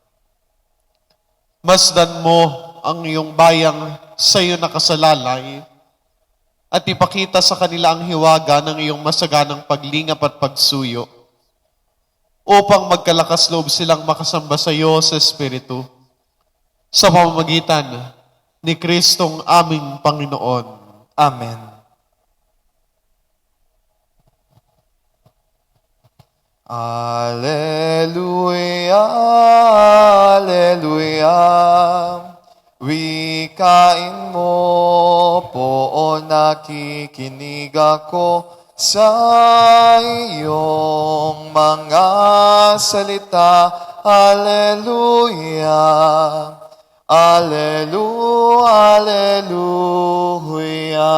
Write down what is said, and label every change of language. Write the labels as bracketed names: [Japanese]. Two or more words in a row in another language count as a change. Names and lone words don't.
[Filipino] Masdan mo ang iyong bayang sa iyo nakasalalay at ipakita sa kanila ang hiwaga ng iyong masaganang paglingap at pagsuyo upang magkalakas loob silang makasamba sa iyo sa Espiritu sa pamamagitan ni Kristong aming Panginoon. Amen. Alleluia, Alleluia. Wikain mo po, nakikinig ako sa iyong mga salita. Alleluia, Alleluia, Alleluia.